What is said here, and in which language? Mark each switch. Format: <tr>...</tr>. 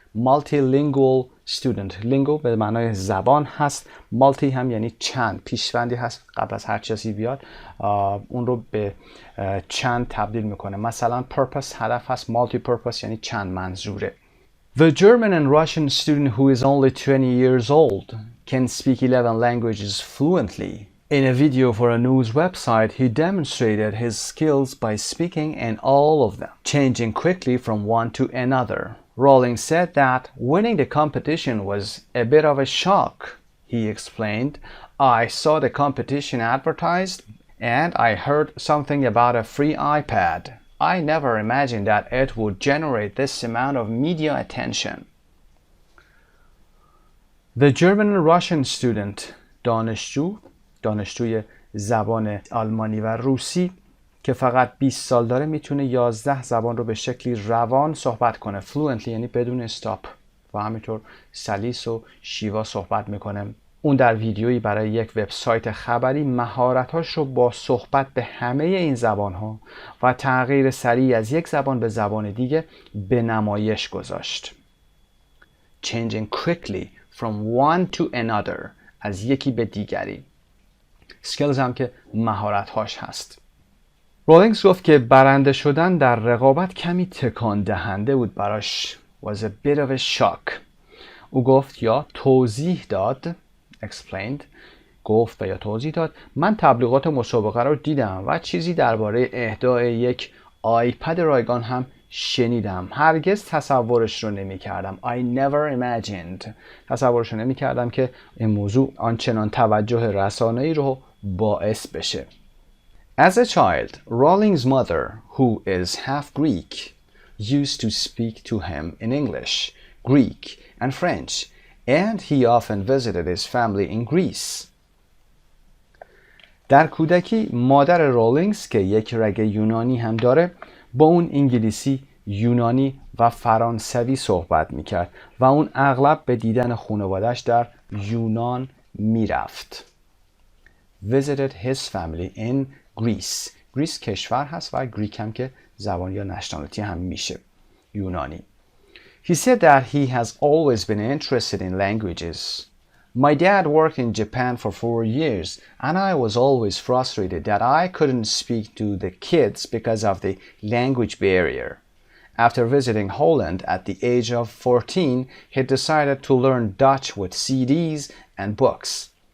<en>multilingual student.</en> <fa>lingo به معنای زبان هست. multi هم یعنی چند. پیشوندی هست قبل از هر چیزی بیاد اون رو به چند تبدیل میکنه. مثلا purpose هدف هست. multi purpose یعنی چند منظوره.</fa> <en>The German and Russian student who is only 20 years old can speak 11 languages fluently. In a video for a news website, he demonstrated his skills by speaking in all of them, changing quickly from one to another. Rowling said that winning the competition was a bit of a shock. He explained, I saw the competition advertised and I heard something about a free iPad. I never imagined that it would generate this amount of media attention. The German and Russian student,</en> <fa>دانشجوی زبان آلمانی و روسی که فقط 20 سال داره میتونه 11 زبان رو به شکلی روان صحبت کنه. fluently یعنی بدون استاپ و همینطور سلیس و شیوا صحبت میکنه. اون در ویدیویی برای یک وبسایت خبری مهارتاش رو با صحبت به همه این زبانها و تغییر سریع از یک زبان به زبان دیگه به نمایش گذاشت.</fa> <en>Changing quickly from one to another.</en> <fa>از یکی به دیگری. skills هم که مهارت‌هاش هست. رولینگز گفت که برنده شدن در رقابت کمی تکان دهنده بود براش.</fa> <en>was a bit of a shock.</en> <fa>او گفت یا توضیح داد explained گفت و یا توضیح داد من تبلیغات مسابقه رو دیدم و چیزی درباره اهدای یک آیپد رایگان هم شنیدم. هرگز تصورش رو نمی کردم.</fa> <en>I never imagined.</en> <fa>تصورش رو نمی کردم که این موضوع آنچنان توجه رسانه‌ای رو باعث بشه.</fa> <en>As a child, Rowling's mother, who is half Greek, used to speak to him in English, Greek, and French, and he often visited his family in Greece.</en> <fa>در کودکی مادر رولینگز که یک رگ یونانی هم داره با اون انگلیسی، یونانی و فرانسوی صحبت میکرد و اون اغلب به دیدن خانواده‌اش در یونان میرفت.</fa> <en>Visited his family in Greece.</en> <fa>Greece کشور هست و گریک هم که زبان یا نشنالیتی هم میشه. یونانی.</fa> <en>He said that he has always been interested in languages. My dad worked in Japan for 4 years and I was always frustrated that I couldn't speak to the kids because of the language barrier. After visiting Holland at the age of 14, he decided to learn Dutch with CDs and books.</en>